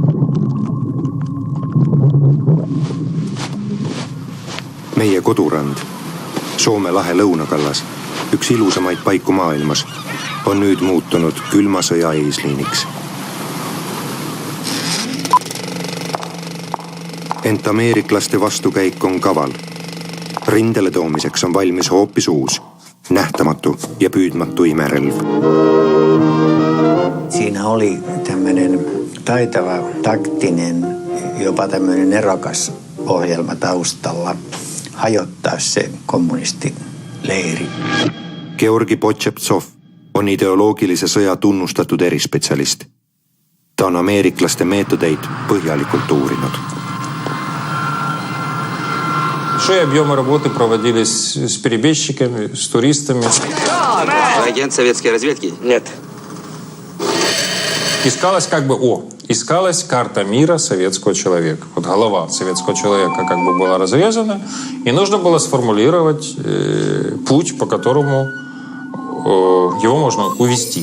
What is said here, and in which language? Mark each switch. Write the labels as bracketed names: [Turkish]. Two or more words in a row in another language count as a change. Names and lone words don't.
[Estonian] Meie kodurand, Soome lahe lõunakallas, üks ilusamaid paiku maailmas, on nüüd muutunud külma sõja eesliiniks. Ent ameeriklaste vastukäik on kaval. Rindele toomiseks on valmis hoopis uus, nähtamatu ja püüdmatu imerelv. [Finnish] Siinä oli tämmöinen taitava, taktinen, jopa tämmöinen nerokas ohjelma taustalla hajottaa se kommunistileiri. [Estonian] Georgi Potšeptsov on ideoloogilise sõja tunnustatud erispetsialist. Ta on ameeriklaste meetodeid põhjalikult uurinud. [Russian] Большие объемы работы проводились с перебежчиками, с туристами. Вы агент советской разведки? Нет. Искалась искалась карта мира советского человека. Вот голова советского человека как бы была разрезана, и нужно было сформулировать путь, по которому его можно увести.